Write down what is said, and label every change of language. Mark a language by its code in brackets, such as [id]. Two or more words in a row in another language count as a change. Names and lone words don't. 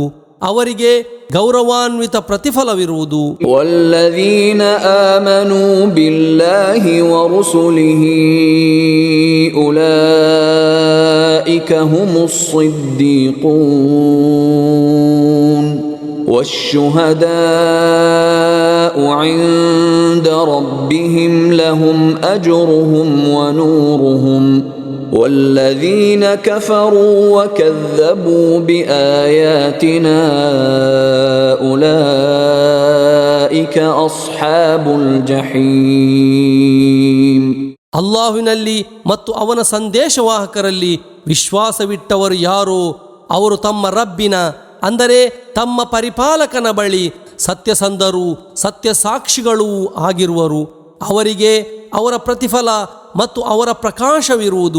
[kn] ಅವರಿಗೆ ಗೌರವಾನ್ವಿತ ಪ್ರತಿಫಲವಿರುವುದು. [ar] والذين آمنوا بالله ورسله أولئك هم الصديقون والشهداء عند ربهم لهم أجرهم ونورهم والذين كفروا وكذبوا بآياتنا أولئك أصحاب الجحيم. [kn] ಅಲ್ಲಾಹುವಿನಲ್ಲಿ ಮತ್ತು ಅವನ ಸಂದೇಶವಾಹಕರಲ್ಲಿ ವಿಶ್ವಾಸವಿಟ್ಟವರು ಯಾರೋ ಅವರು ತಮ್ಮ ರಬ್ಬಿನ ಅಂದರೆ ತಮ್ಮ ಪರಿಪಾಲಕನ ಬಳಿ ಸತ್ಯಸಂಧರೂ ಸತ್ಯ ಸಾಕ್ಷಿಗಳೂ ಆಗಿರುವರು. ಅವರಿಗೆ ಅವರ ಪ್ರತಿಫಲ ಮತ್ತು ಅವರ ಪ್ರಕಾಶವಿರುವುದು.